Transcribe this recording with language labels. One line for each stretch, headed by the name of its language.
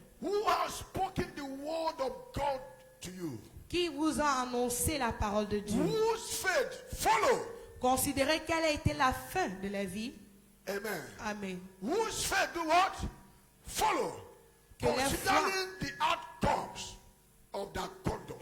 English: who have spoken the word of God to you,
French: qui vous a annoncé la parole de Dieu.
English: whose faith follow.
French: Considérez quelle a été la fin de la vie.
English: Amen. Amen. Whose faith do what? Follow.
French: Que la
English: Considering the outcomes of that conduct.